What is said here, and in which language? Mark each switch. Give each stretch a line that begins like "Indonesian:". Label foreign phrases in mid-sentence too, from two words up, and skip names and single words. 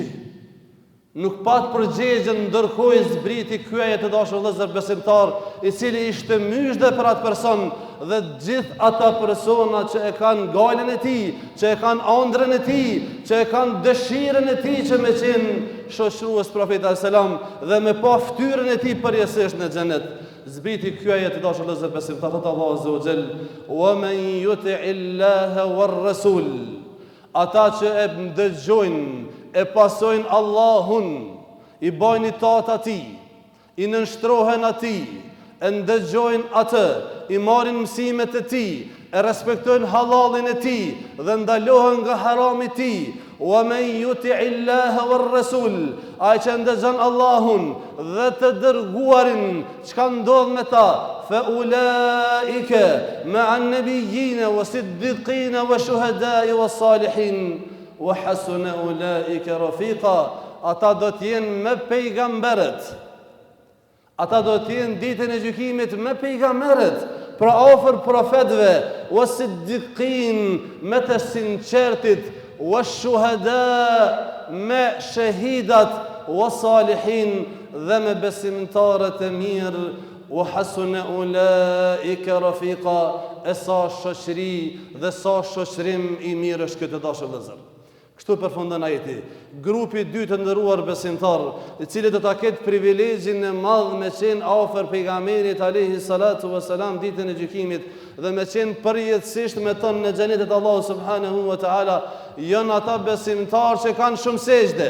Albanian: Nuk pat përgjigjen, ndërkohë zbriti ky ajet të dashur vëllezër besimtar, i cili ishte myshde për atë person dhe gjithë ata persona që e kanë galen e tij, që e kanë ëndrrën e tij, që e kanë dëshirën e tij që me qenë shoqërues profetit
Arabic: عليه السلام
Albanian: dhe me pa fytyrën e tij përjetësisht në xhenet. Zbriti ky ajet të dashur vëllezër besimtar, thot Allahu
Arabic: عز وجل: "ومن يطع الله والرسول."
Albanian: Ata që e ndëgjojnë, e pasojnë Allahun, i bojnë itaat atij, i nënshtrohen atij, e ndëgjojnë atë, i marrin mësimet e tij, e respektojnë halalin e tij dhe ndalohen nga harami i tij.
Arabic: ومن يطع الله والرسول,
Albanian: ai që ndëgjon Allahun dhe të dërguarin, çka ndodh me ta?
Arabic: فأولئك مع النبيين والصديقين والشهداء والصالحين وحسن أولئك رفيقا.
Albanian: Ata do të jenë me pejgamberët. Ata do të jenë ditën e gjykimit me pejgamberët, pra afër profetëve, was-siddiqin me të sinqertit, wash-shuhada me shahidat, was-salihin dhe me besimtarët e mirë,
Arabic: وحسن أولئك رفيقا,
Albanian: e sa shoqëri dhe sa shoqërim i mirë është këtë dashur vëllezër. Kështu përfundon ajeti. Grupi i dytë të nderuar besimtar, i cili do ta ketë privilegjin e madh me qenë afër pejgamberit
Arabic: عليه الصلاة والسلام
Albanian: ditën e gjykimit dhe me qenë përjetësisht me ton në xhenetin e Allahut
Arabic: سبحانه وتعالى,
Albanian: janë ata besimtarë që kanë shumë sejdë.